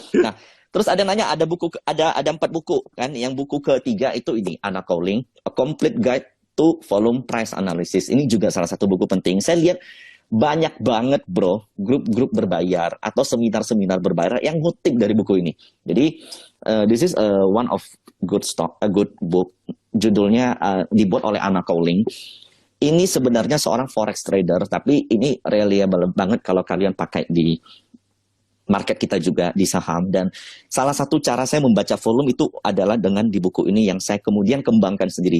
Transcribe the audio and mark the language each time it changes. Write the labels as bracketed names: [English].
[Indonesian] Nah, terus ada yang nanya, ada 4 buku kan? Yang buku ketiga itu ini, Anna Cowling, A Complete Guide to Volume Price Analysis. Ini juga salah satu buku penting. Saya lihat banyak banget bro, grup-grup berbayar atau seminar-seminar berbayar yang ngutip dari buku ini. [English] Jadi this is one of a good book. [Indonesian] Judulnya dibuat oleh Anna Cowling. Ini sebenarnya seorang forex trader, tapi ini reliable banget kalau kalian pakai di market kita juga di saham. Dan salah satu cara saya membaca volume itu adalah dengan di buku ini yang saya kemudian kembangkan sendiri.